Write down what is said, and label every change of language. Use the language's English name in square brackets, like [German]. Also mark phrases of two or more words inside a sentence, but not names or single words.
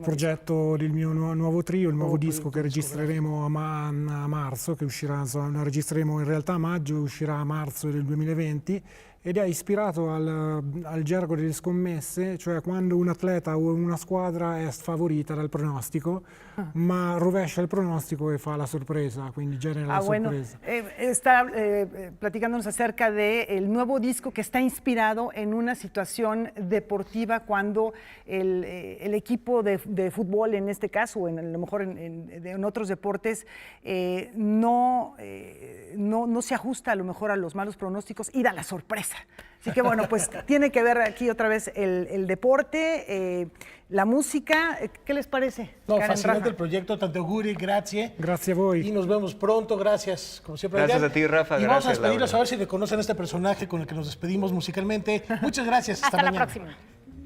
[Italian] progetto del mio nuovo trio, il nuovo disco che registreremo a marzo, che uscirà, lo registreremo in realtà a maggio, uscirà a marzo del 2020 ed è ispirato al gergo delle scommesse, cioè quando un atleta o una squadra è sfavorita dal pronostico, ma rovescia il pronostico e fa la sorpresa, quindi genera la sorpresa. [Spanish] Bueno, está platicándonos acerca del nuevo disco que está inspirado en una situación deportiva cuando el equipo de fútbol, en este caso, o a lo mejor en otros deportes, no se ajusta a lo mejor a los malos pronósticos y da la sorpresa. Así que bueno, pues tiene que ver aquí otra vez el deporte, la música. ¿Qué les parece? No, Karen, fascinante Rafa? el proyecto, [Italian] tanto auguri, grazie. Grazie a voi. [Spanish] Y nos vemos pronto, gracias, como siempre. Gracias Adrián. a ti, Rafa, Y vamos a gracias, despedirnos Laura. a ver si reconocen este personaje con el que nos despedimos musicalmente. Muchas gracias. Hasta la mañana. próxima.